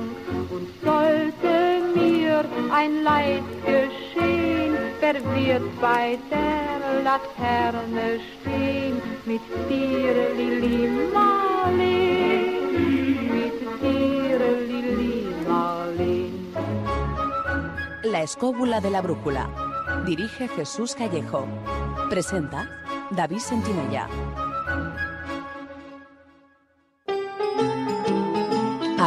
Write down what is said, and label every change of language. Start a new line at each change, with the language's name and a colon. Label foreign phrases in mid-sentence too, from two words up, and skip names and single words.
German: Und sollte mir ein Leid geschehen, wer wird bei der Laterne stehen? Mit dir, Lili Marleen, mit dir, Lili Marleen.
Spanish: La escóbula de la brújula. Dirige Jesús Callejo. Presenta David Sentinella.